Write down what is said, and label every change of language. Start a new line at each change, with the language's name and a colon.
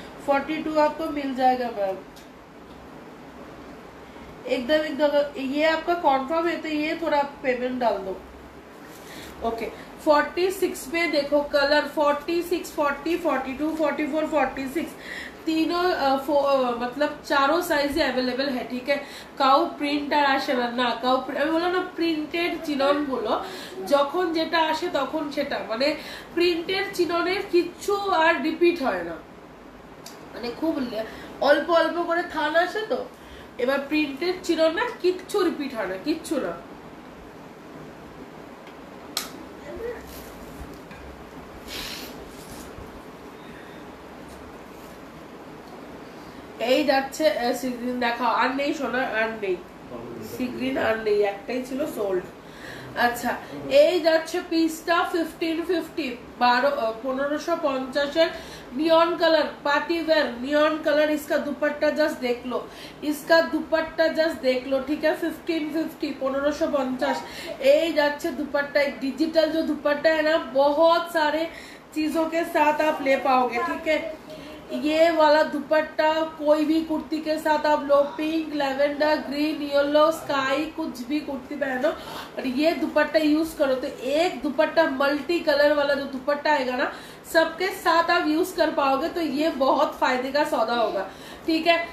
Hindi: 42 आपको मिल जाएगा मैम, एकदम ये आपका कॉन्फर्म है तो ये थोड़ा पेमेंट डाल दो, ओके। 46 में देखो कलर 46 40 42 44 46 तीनों मतलब चारों साइज अवेलेबल है, ठीक है।
English: cow print
Bangla: আর আসে না, না কাউ আমি বললাম না প্রিন্টেড চিনন গুলো যখন যেটা আসে তখন সেটা, মানে প্রিন্টেড চিননের কিচ্ছু আর রিপিট হয় না, মানে খুব অল্প অল্প করে থান আসে তো। এবার প্রিন্টেড চিনন না কিচ্ছু রিপিট হয় না, কিচ্ছু না। এই যাচ্ছে সিগ্রিন দেখাও, আর নেই সোনা, আর নেই সিগ্রিন, আর নেই, একটাই ছিল সোল্ড। আচ্ছা এই যাচ্ছে পিসটা 1550 1550 এর
English: Neon colour party wear neon colour.
Hindi: इसका दुपट्टा जस्ट देख लो, इसका दुपट्टा जस्ट देख लो, ठीक है।
Bangla: 1550 1550 এই যাচ্ছে दुपट्टा।
Hindi: एक डिजिटल जो दुपट्टा है ना बहुत सारे चीजों के साथ आप ले पाओगे, ठीक है। ये वाला दुपट्टा कोई भी कुर्ती के साथ आप लो, pink lavender green yellow sky कुछ भी कुर्ती पहनो और ये दुपट्टा यूज करो, तो एक दुपट्टा मल्टी कलर वाला जो दुपट्टा आएगा ना सबके साथ आप यूज कर पाओगे, तो ये बहुत फायदे का सौदा होगा, ठीक है।